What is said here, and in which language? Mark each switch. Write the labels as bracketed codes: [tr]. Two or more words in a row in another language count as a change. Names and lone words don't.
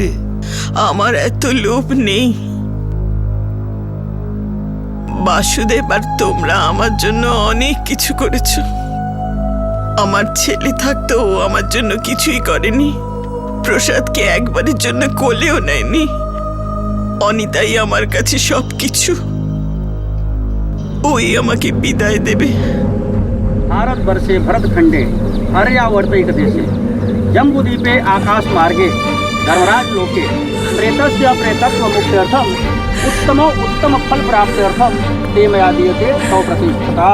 [bn] আমার এত লোভ নেই বাসুদেব, আর তোমরা আমার জন্য অনেক কিছু করেছো। আমার ছেলে থাকতেও আমার জন্য কিছুই করেনি, প্রসাদকে একবারের জন্য কোলেও নেয়নি। অনিতাই আমার কাছে সবকিছু, ওই আমাকে বিদায় দেবে। [sa] भारतवर्षे भरतखंडे हर्यावर्तैक देशे जम्बूद्वीपे आकाश मार्गे धर्मराज लोके प्रेतस्य प्रेतत्व मुक्त्यर्थम उत्तम फल प्राप्त्यर्थम ते मया दीयते सौप्रतिष्ठता।